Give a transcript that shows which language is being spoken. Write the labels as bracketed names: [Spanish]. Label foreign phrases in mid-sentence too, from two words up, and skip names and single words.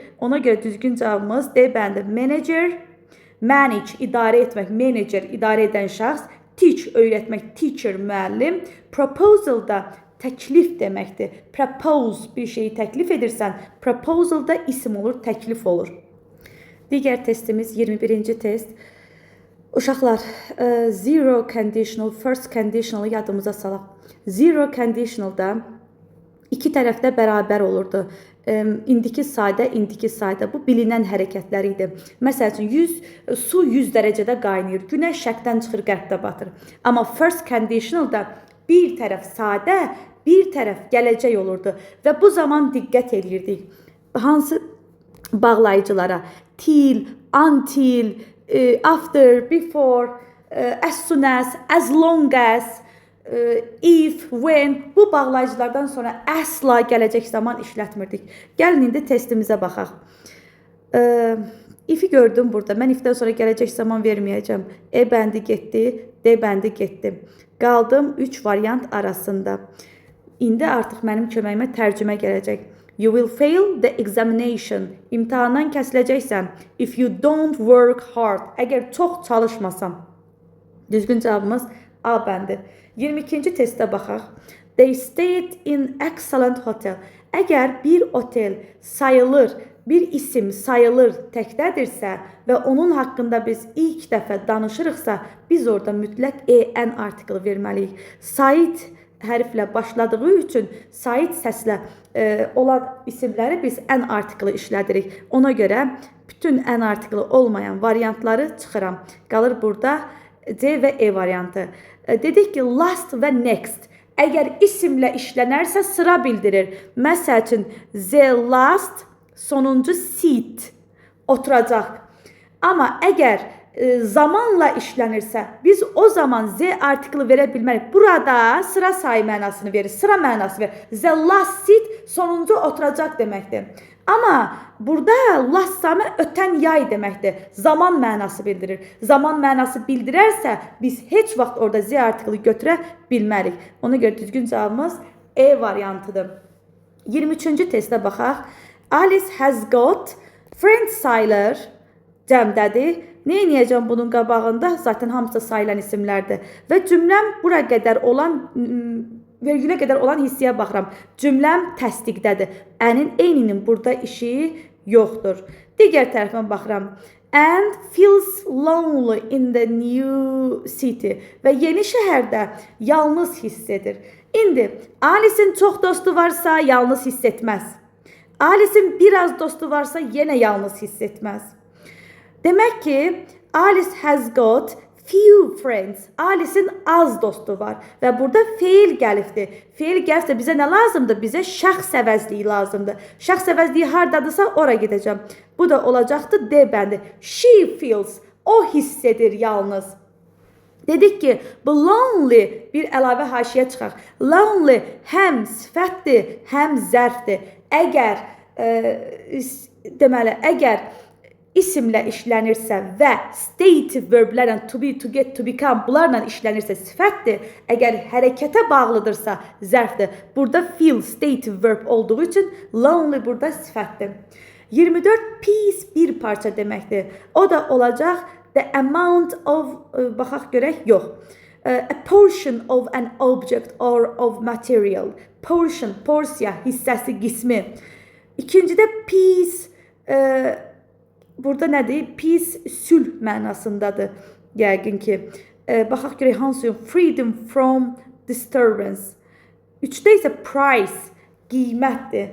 [Azerbaijani] Ona görə düzgün cavabımız D bəndi. [English] Manager, manage, [Azerbaijani] idarə etmək, manager, idarə edən şəxs. Teach, öyrətmək, teacher, müəllim. Proposal da təklif deməkdir. Propose, bir şeyi təklif edirsən. Proposal da isim olur, təklif olur. Digər testimiz 21-ci test. Uşaqlar, [English] zero conditional, first conditional [Azerbaijani] yadımıza salaq. [English] Zero conditionalda [Azerbaijani] iki tərəfdə bərabər olurdu. İndiki sadə, bu bilinən hərəkətlər idi. Məsəl üçün, su 100 dərəcədə qaynayır, günəş şərqdən çıxır, qərbdə batır. Amma [English] first conditionalda [Azerbaijani] bir tərəf sadə, bir tərəf gələcək olurdu. Və bu zaman diqqət edirdik. Hansı bağlayıcılara? [English] Till, until, after, before, as soon as long as, if, when, [Azerbaijani] bu bağlayıcılardan sonra əsla gələcək zaman işlətmirdik. Gəlin indi testimizə baxaq. If'i gördüm burada. Mən if'dən sonra gələcək zaman verməyəcəm. E bəndi getdi, D bəndi getdi. Qaldım 3 variant arasında. İndi artıq mənim köməyimə tərcümə gələcək. [English] You will fail the examination. [Azerbaijani] İmtahandan kəsiləcəksən. [English] If you don't work hard. [Azerbaijani] Əgər çox çalışmasan. Düzgün cavabımız A bəndi. 22-ci testə baxaq. [English] They stayed in excellent hotel. [Azerbaijani] Əgər bir otel sayılır, bir isim sayılır, təkdədirsə və onun haqqında biz ilk dəfə danışırıqsa, biz orada mütləq en artiklı verməliyik. Sait hərflə başladığı üçün sait səslə olan isimləri biz en artiklı işlədirik. Ona görə bütün en artiklı olmayan variantları çıxıram. Qalır burada C və E variantı. Dedik ki, last və next. Əgər isimlə işlənərsə sıra bildirir. Məsəl üçün, [English] the last, [Azerbaijani] sonuncu seat, oturacaq. Amma əgər zamanla işlənirsə, biz o zaman Z artiklı verə bilmərik. Burada sıra sayı mənasını verir, sıra mənası verir. [English] The last seat, [Azerbaijani] sonuncu oturacaq deməkdir. Amma burada last zaman ötən yay deməkdir. Zaman mənası bildirir. Zaman mənası bildirərsə, biz heç vaxt orada Z artiklı götürə bilmərik. Ona görə düzgün cavabımız E variantıdır. 23-cü testə baxaq. [English] Alice has got friends [Azerbaijani] sayılır, cəmdədir. Nə edəcəm bunun qabağında? Zaten hamısı sayılan isimlərdir. Və cümləm bura qədər olan vergülə qədər olan hissiyə baxıram. Cümləm təsdiqdədir. Ənin eyninin burada işi yoxdur. Digər tərəfdən baxıram. [English] And feels lonely in the new city. [Azerbaijani] Və yeni şəhərdə yalnız hiss edir. İndi Alice'in çox dostu varsa yalnız hiss etməz. Alice'in biraz dostu varsa yenə yalnız hiss etməz. Demək ki, [English] Alice has got few friends. [Azerbaijani] Alice'in az dostu var. Və burada feil gəlibdir. Feil gəlibsə bizə nə lazımdır? Bizə şəxs əvəzliyi lazımdır. Şəxs əvəzliyi hardadısa ora gedəcəm. Bu da olacaqdır D bəndi. [English] She feels. [Azerbaijani] O hiss edir yalnız. Dedik ki, bu lonely bir əlavə haşiyə çıxaq. Lonely həm sifətdir, həm zərfdir. Əgər deməli, əgər isimlə işlənirsə və [English] stative verblərlə to be, to get, to become [Azerbaijani] bunlarla işlənirsə sifətdir. Əgər hərəkətə bağlıdırsa zərfdir. Burada [English] feel stative verb [Azerbaijani] olduğu üçün lonely burada sifətdir. 24 piece bir parça deməkdir. O da olacaq [English] the amount of, [Azerbaijani] baxaq görək, yox. [English] A portion of an object or of material. [Azerbaijani] Portion, porsiya, hissəsi, qismi. İkincidə piece, burada nədir? Piece, sülh mənasındadır. Yəqin ki. Baxaq görək hansı? [English] Freedom from disturbance. [Azerbaijani] Üçdə isə price, qiymətdir.